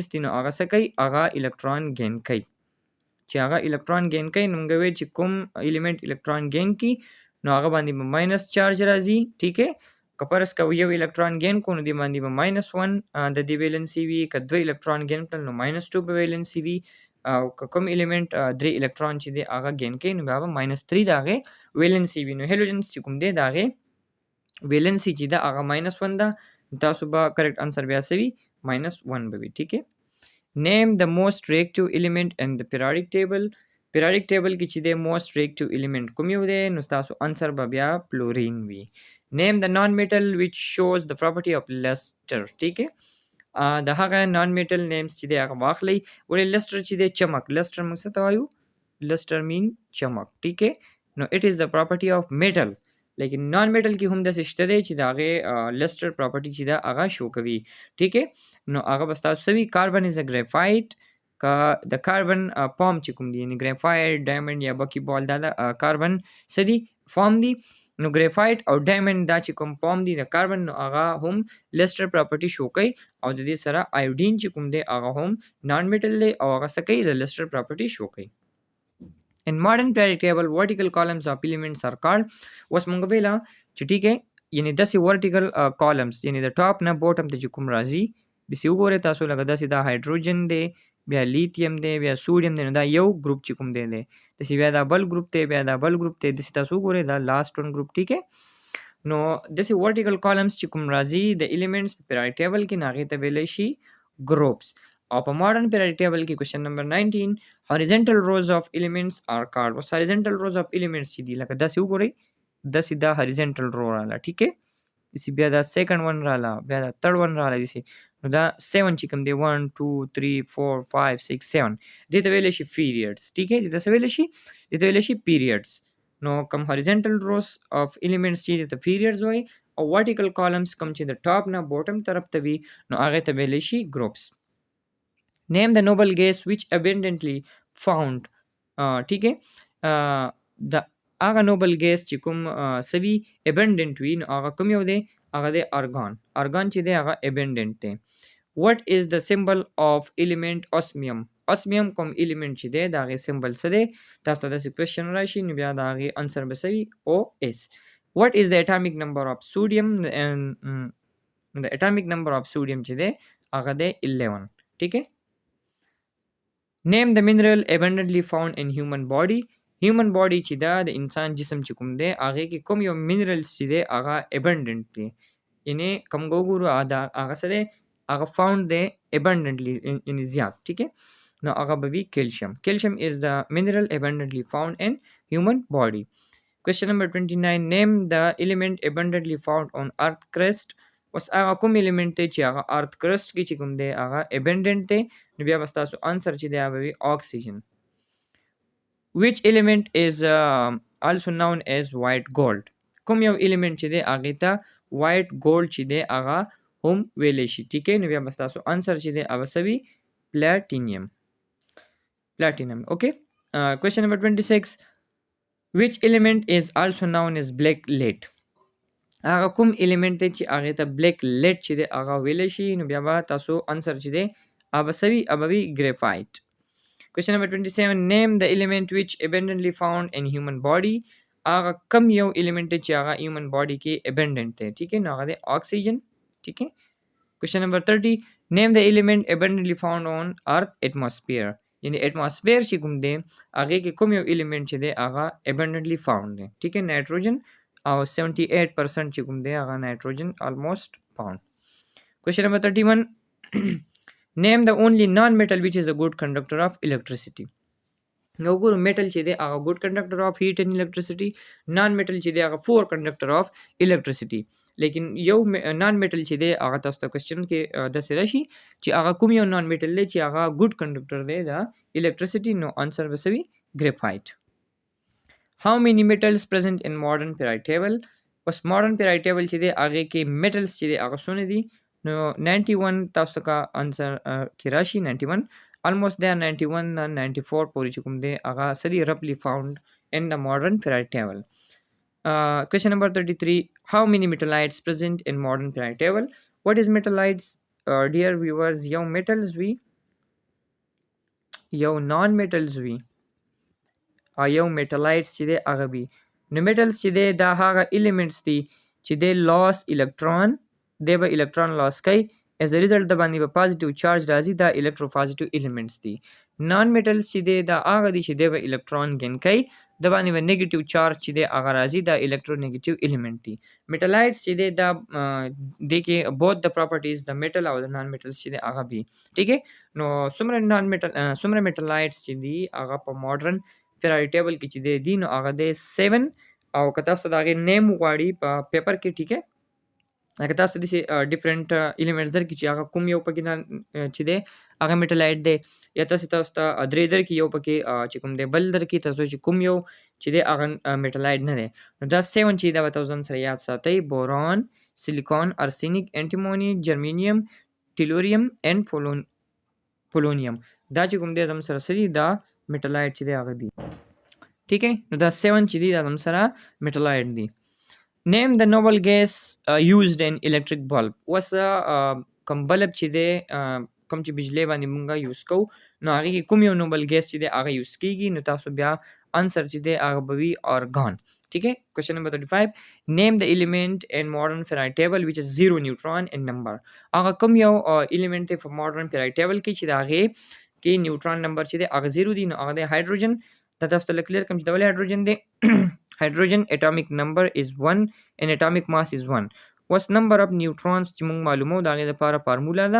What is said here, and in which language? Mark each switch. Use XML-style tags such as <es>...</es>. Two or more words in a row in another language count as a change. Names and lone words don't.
<ps>دي نو هغه څه کوي هغه</ps> <en>electron gain</en> <ps>کوي چې هغه</ps> <en>electron gain</en> <ps>کوي نو موږ وایو چې کوم</ps> <en>element electron gain</en> <ps>کوي نو هغه باندې به ماینس چارج راځي</ps> <ur>ٹھیک ہے</ur> <ps>که فرض کوو یو</ps> <en>electron gain</en> <ps>کو نو دې باندې به ماینس 1 د دې ویلنسي وي که دوه</ps> <en>electron gain</en> <ps>کړل نو ماینس 2 به ویلنسي وي او که کوم ایلیمنټ درې الکترون چې دی هغه گین کوي نو بیا به ماینس 3 د هغې ویلنسي وي نو هیلوجن چې کوم دی د هغې ویلنسي چې ده هغه ماینس 1 ده تاسو به</ps> <en>correct answer</en> <ps>بیا څه وي ماینس 1 به وي</ps> <ur>ٹھیک ہے</ur> <en>name the most reactive element in the periodic table periodic table</en> <ps>کې چې دی</ps> <en>most reactive element</en> <ps>کوم یو دی نو تاسو انسر به بیا فلورین وي</ps> <en>name the non-metal which shows the property of luster</en> <ur>ٹھیک ہے</ur> <ps>د هغه</ps> <en>non metal names</en> <ps>چې دی هغه واخلئ ولې لسټر چې دی چمک لسټر موږ څه ته وایو لسټر مین چمک</ps> <ur>ټیک ہے</ur> <ps>نو</ps> <en>it is the property of metal</en> <ps>لیکن</ps> <en>non metal</en> <ps>کې هم داسې شته دی چې د هغې</ps> <en>luster property</en> <ps>چې ده هغه شو کوي</ps> <ur>ټیک ہے</ur> <ps>نو هغه به ستاسو څه وي</ps> <en>carbon is a graphite</en> <ps>که د</ps> <en>carbon form</en> <ps>چې کوم دی یعنې ګریفایټ ډایمنډ یا بکی بال دا د کاربن څه دي فارم دي نو ګریفایټ او ډایمنډ دا چې کوم فارم دي د کاربن نو هغه هم</ps> <en>luster property show</en> <ps>کوي او د دې سره آیوډین چې کوم دی هغه هم</ps> <en>non metal</en> <ps>دی او هغه څه کوي د</ps> <en>luster property show</en> <ps>کوي</ps> <en>in modern periodic table vertical columns of elements are called</en> <ps>اوس مونږ ویله چې</ps> <ur>ټیک ہے</ur> <ps>یعنی داسې</ps> <en>vertical columns</en> <ps>یعنی د ټاپ نه بوټم ته چې کوم راځي داسې وګورئ تاسو لکه داسې دا هایدروجن دی، بیا لیتیم دی، بیا سوډیم دی، نو دا یو ګروپ چې کوم دی داسې بیا دا بل ګروپ دی، بیا دا بل ګروپ دی، داسې تاسو وګورئ دا</ps> <en>last one group</en> <ur>ټیک ہے.</ur> <ps>نو داسې</ps> <en>vertical columns</en> <ps>چې کوم راځي د ایلیمنټس په</ps> <en>periodic table</en> <ps>کې نو هغې ته ویلی شي ګروپس. او په</ps> <en>modern periodic table</en> <ps>کې</ps> <en>question number</en> <ps>19</ps> <en>horizontal rows of elements are called.</en> <ps>اوس</ps> <en>horizontal rows of elements</en> <ps>چې دي لکه داسې وګورئ، داسې دا</ps> <en>horizontal row</en> <ps>راغله</ps> <ur>ټیک ہے.</ur> <ps>داسې بیا دا</ps> <en>second one</en> <ps>راغله، بیا دا</ps> <en>third one</en> <ps>راغله، داسې نو دا 7 چې کوم دی 1 2 3 4 5 6 7 دې ته ویلی شي پیریډس</ps> <ur>ټیک ہے.</ur> <ps>دې ته څه ویلی شي؟ دې ته ویلی شي پیریډس. نو کوم</ps> <en>horizontal rows of elements</en> <ps>چې دې ته پیریډز وایي او</ps> <en>vertical columns</en> <ps>کوم چې د ټاپ نه بوټم طرف ته وي نو هغې ته ویلی شي ګروپس.</ps> <en>Name the noble gas which abundantly found</en> <ur>ٹھیک ہے.</ur> <ps>د هغه نوبل ګیس چې کوم سوي abundant وي نو هغه کوم یو دی؟ هغه دی ارګان. ارګان چې دی هغه abundant دی.</ps> <en>What is the symbol of element osmium؟</en> <ps>osmium کوم element چې دی د هغې سمبل څه دی؟ تاسو ته داسې کوېسچن راشي نو بیا د هغې انسر به څه وي؟ OS.</ps> <en>What is the atomic number of sodium؟</en> <ps>د</ps> <en>atomic number of sodium</en> <ps>چې دی هغه دی 11</ps> <ur>ټیک ہے.</ur> <en>Name the mineral abundantly found in human body. Human body</en> <ps>چې دا د انسان جسم چې کوم دی هغې کې کوم یو minerals چې دی هغه abundant دی، یعنی کوم وګورو هغه څه دی؟ هغه found دی abundantly یعنی زیات</ps> <ur>ټیک ہے.</ur> <ps>نو هغه به وي calcium.</ps> <en>Calcium is the mineral abundantly found in human body. Question number 29 name the element abundantly found on earth crust.</en> <ps>اوس هغه کوم element دی چې هغه</ps> <en>earth crust</en> <ps>کې چې کوم دی هغه abundant دی نو بیا به ستاسو انسر چې دی هغه به وي oxygen.</ps> <en>Which element is also known as white gold؟</en> <ps>کوم یو element چې دی هغې ته</ps> <en>white gold</en> <ps>چې دی هغه هم ویلی شي</ps> <ur>ټیک ہے.</ur> <ps>نو بیا به ستاسو انسر چې دی هغه څه وي؟</ps> <en>platinum. platinum okay. Question number 26 which element is also known as black lead؟</en> <ps>هغه کوم element دی چې هغې ته</ps> <en>black lead</en> <ps>چې دی هغه ویلی شي نو بیا به تاسو انسر چې دی هغه به څه وي؟ هغه به وي graphite.</ps> <en>Question number 27 name the element which abundantly found in human body.</en> <ps>هغه کم یو element چې هغه</ps> <en>human body</en> <ps>کې abundant دی</ps> <ur>ټیک ہے</ur> <ps>نو هغه دی oxygen</ps> <ur>ټیک ہے.</ur> <en>Question number 30 name the element abundantly found on earth atmosphere.</en> <ps>یعنی atmosphere چې کوم دی هغې کې کوم یو element چې دی هغه</ps> <en>abundantly found</en> <ps>دی</ps> <ur>ټیک ہے.</ur> <ps>نایټروجن او 78% چې کوم دی هغه نایټروجن</ps> <en>almost found. Question number 31 name the only non-metal which is a good conductor of electricity.</en> <ps>نو وګورو</ps> <en>metal</en> <ps>چې دی هغه</ps> <en>good conductor of heat and electricity، non metal</en> <ps>چې دی هغه</ps> <en>poor conductor of electricity.</en> <ps>لیکن یو</ps> <en>non metal</en> <ps>چې دی هغه تاسو ته کوېسچن کې داسې راشي چې هغه کوم یو</ps> <en>non metal</en> <ps>دی چې هغه</ps> <en>good conductor</en> <ps>دی د electricity نو انسر به څه وي؟ graphite.</ps> <en>How many metals present in modern periodic table؟</en> <ps>اوس</ps> <en>modern periodic table</en> <ps>چې دی هغې کې metals چې دی هغه څونه دي؟ نو 91 تاسو کا انسر کې راشي 91</ps> <en>almost there</en> <ps>91 and 94 پورې چې کوم دی هغه څه دي</ps> <en>roughly found in the modern periodic table. Question number 33 how many metallites present in modern periodic table؟ What is metallites؟ dear viewers</en> <ps>یو metals وي، یو</ps> <en>non metals</en> <ps>وي او یو metallites چې دی هغه وي. نو metals چې دی دا هغه elements دي چې دی</ps> <en>loss electron</en> <ps>دی به</ps> <en>electron loss</en> <ps>کوي</ps> <en>as a result</en> <ps>د باندې به</ps> <en>positive charge</en> <ps>راځي دا</ps> <en>electropositive elements</en> <ps>دي.</ps> <en>non metals</en> <ps>چې دی دا هغه دي چې دی به</ps> <en>electron gain</en> <ps>کوي د باندې به</ps> <en>negative charge</en> <ps>چې دی هغه راځي دا</ps> <en>electronegative element</en> <ps>دي. metallites چې دی دا دی کې</ps> <en>both the properties</en> <ps>د metal او د</ps> <en>non metals</en> <ps>چې دی هغه وي</ps> <ur>ټیک ہے.</ur> <ps>نو څومره metallites چې دي هغه په</ps> <en>modern periodic table</en> <ps>کې چې دی نو هغه دی 7 او که تاسو د هغې name وغواړي په پیپر کې</ps> <ur>ټیک ہے</ur> <ps>لکه تاسو داسې</ps> <en>different elements</en> <ps>درکړي چې هغه کوم یو پکې نه چې دی هغه میټلایټ دی یا تاسو ته درې درکړي یو پکې چې کوم دی بل درکړي تاسو چې کوم یو چې دی هغه میټلایټ نه دی نو دا 7 چې دا به تاسو ځان سره یاد ساتئ بوران سیلیکون ارسینیک انټیموني جرمینیم ټیلوریم اینډ پولونیم دا چې کوم دی زموږ سره څه دي دا میټلایټ چې دی هغه دي</ps> <ur>ټیک ہے.</ur> <ps>نو دا 7 چې دي دا زموږ سره میټلایټ دي.</ps> <en>Name the noble gas used in electric bulb.</en> <ps>اوس کوم بلب چې دی کوم چې بجلی باندې مونږه یوز کوو نو هغې کې کوم یو</ps> <en>noble gas</en> <ps>چې دی هغه یوز کېږي نو تاسو بیا انسر چې دی هغه به وي ارګان.</ps> <ur>ٹھیک ہے.</ur> <en>question number 35 name the element in modern ferrite table which is 0 neutron in number.</en> <ps>هغه کوم یو الیمنٹ په</ps> <en>modern period table</en> <ps>کې چې د هغې کې</ps> <en>neutron number</en> <ps>چې دی هغه 0 دی، نو هغه دی هایدروجن. دا تاسو ته کلیر کوم چې د ولې هایدروجن دی.</ps> <en>hydrogen atomic number is 1 and atomic mass is 1.</en> <ps>اوس</ps> <en>number of neutrons</en> <ps>چې موږ معلومو د هغې لپاره فارمولا ده.</ps>